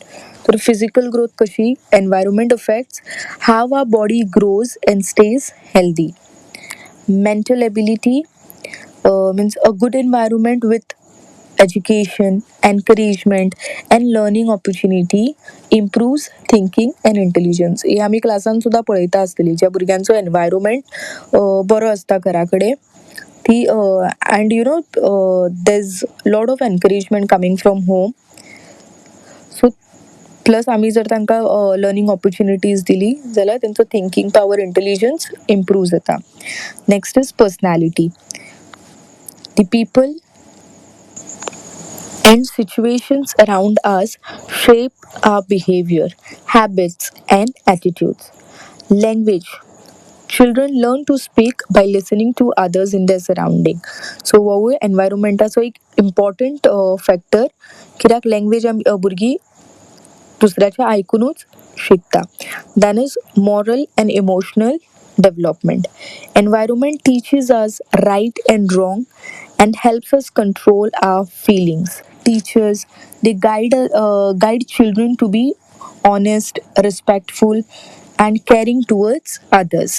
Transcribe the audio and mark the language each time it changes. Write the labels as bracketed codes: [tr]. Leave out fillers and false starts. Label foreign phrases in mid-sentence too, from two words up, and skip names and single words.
[en] So the physical growth kashi, environment affects how our body grows and stays healthy. Mental ability means a good environment with education, encouragement, and learning opportunity improves thinking and intelligence. [kok] हे आम्ही क्लासान सुद्धा पळयता आसतली ज्या भुरग्यांचो एनवायरमेंट बरो आसता घरा कडेन ती [en] and you know there is lot of encouragement coming from home so plus [kok] आम्ही जर तांकां [en] learning opportunities [kok] दिली जाल्यार तेंचो [en] thinking power intelligence improve [kok] जाता. [en] next is personality. The people and situations around us shape our behavior, habits, and attitudes. Language. Children learn to speak by listening to others in their surrounding. So, [kok] वो environmentaचो एक [en] important factor [kok] कित्याक language भुरगीं दुसऱ्याचें आयकूनच शिकता. [en] Then is moral and emotional development. Environment teaches us right and wrong and helps us control our feelings. Teachers they guide children to be honest, respectful, and caring towards others.